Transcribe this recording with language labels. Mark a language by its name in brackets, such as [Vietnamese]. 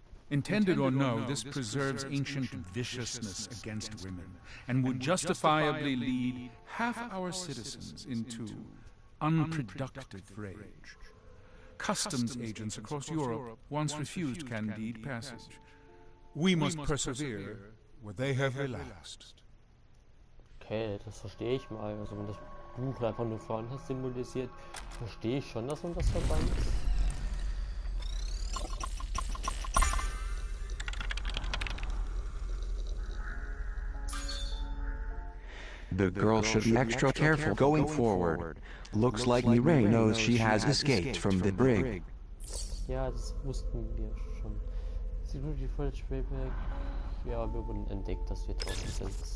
[English] Intended or no, this preserves ancient viciousness against women and would justifiably lead half our citizens into unproductive rage. Customs agents across Europe once refused Candide passage. We must persevere where they have relaxed. [German] Okay, das verstehe ich mal. Also wenn das Buch einfach nur vorne symbolisiert, verstehe ich schon, dass man das verbannt. [English] The girl should be extra careful going forward. Looks like Mireille knows she has escaped from the brig. [German] Ja, das wussten wir schon. [English] Security Footage Playback. [German] Ja, wir wurden entdeckt, dass wir draußen sind.